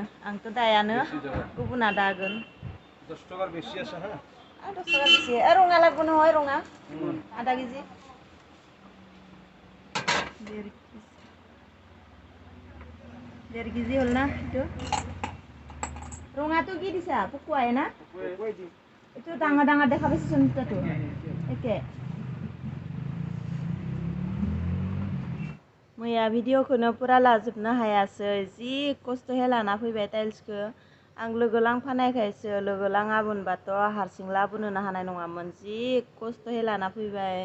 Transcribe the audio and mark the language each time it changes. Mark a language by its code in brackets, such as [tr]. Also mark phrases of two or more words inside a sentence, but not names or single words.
[brx] आंथ' दायानो, गुबुना दागोन। [bn] 10 টাকার বেশি আছে হ্যাঁ? [as] 10 টাকা বেশি। রঙা লাগবো নহয়, রঙা? আধা কেজি। 1.5 কেজি হল না এইটো? ৰঙাটো কি দিছা? পকুৱাই না? এইটো ডাঙৰ ডাঙৰ দেখা পাইছোন দুটাটো। একে। [brx] मैया भिडिअखौनो फुरा लाजोबनो हायासै, जि खस्थ'यै लाना फैबाय टाइल्सखौ। आं लोगो लांफानायखायसो, लोगो लाङामोनबाथ' हारसिं लाबोनोनो हानाय नङामोन, जि खस्थ'यै लाना फैबाय।